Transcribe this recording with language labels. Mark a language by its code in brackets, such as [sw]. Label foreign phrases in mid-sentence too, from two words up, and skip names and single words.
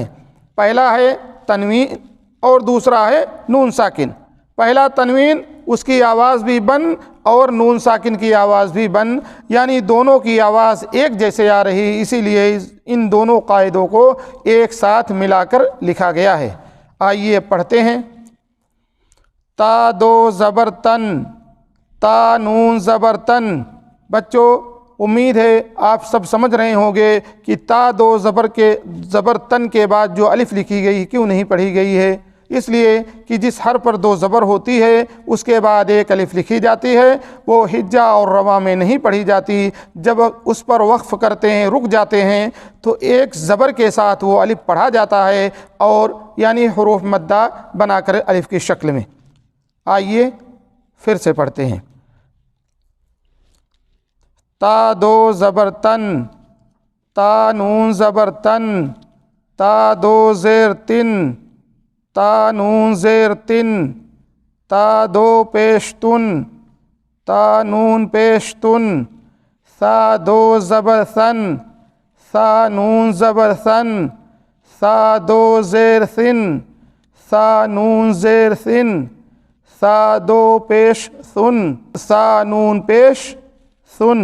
[ur] پہلا ہے تنوین اور دوسرا ہے نون ساکن. پہلا تنوین، اس کی آواز بھی بن اور نون ساکن کی آواز بھی بن، یعنی دونوں کی آواز ایک جیسے آ رہی، اسی لیے ان دونوں قاعدوں کو ایک ساتھ ملا کر لکھا گیا ہے. آئیے پڑھتے ہیں. تا دو زبر تن، تا نون زبر تن. بچوں، امید ہے آپ سب سمجھ رہے ہوں گے کہ تا دو زبر تن کے بعد جو الف لکھی گئی کیوں نہیں پڑھی گئی ہے. اس لیے کہ جس حرف پر دو زبر ہوتی ہے اس کے بعد ایک الف لکھی جاتی ہے، وہ ہجا اور روا میں نہیں پڑھی جاتی. جب اس پر وقف کرتے ہیں، رک جاتے ہیں، تو ایک زبر کے ساتھ وہ الف پڑھا جاتا ہے، اور یعنی حروف مدہ بنا کر الف کی شکل میں. آئیے پھر سے پڑھتے ہیں. تا دو زبر تن، تا نون زبر تن، تا دو زیر تن، تا نون زیر تن، تا دو پیش تن، تا نون پیش تن، سا دو زبر ثن، سا نون زبر ثن، سا دو زیر ثن، سا نون زیر ثن، سا دو پیش ثن، سا نون پیش ثن.